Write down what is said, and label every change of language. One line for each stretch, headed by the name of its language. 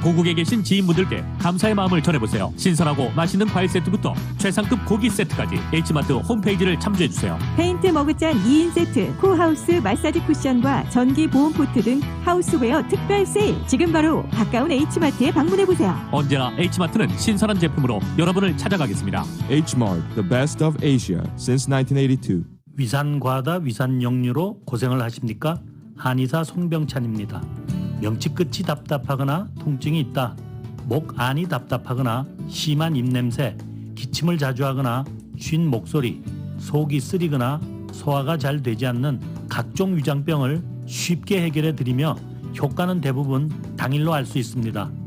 Korean: 고국에 계신 지인분들께 감사의 마음을 전해보세요. 신선하고 맛있는 과일 세트부터 최상급 고기 세트까지 H마트 홈페이지를 참조해주세요. 페인트 머그잔 2인 세트, 코하우스 마사지 쿠션과 전기 보온 포트 등 하우스웨어 특별 세일. 지금 바로 가까운 H마트에 방문해보세요. 언제나 H마트는 신선한 제품으로 여러분을 찾아가겠습니다.
English: Hmart, the best of Asia since 1982.
Korean: 위산과다 위산역류로 고생을 하십니까? 한의사 송병찬입니다. 명치 끝이 답답하거나 통증이 있다. 목 안이 답답하거나 심한 입냄새, 기침을 자주 하거나 쉰 목소리, 속이 쓰리거나 소화가 잘 되지 않는 각종 위장병을 쉽게 해결해 드리며 효과는 대부분 당일로 알 수 있습니다.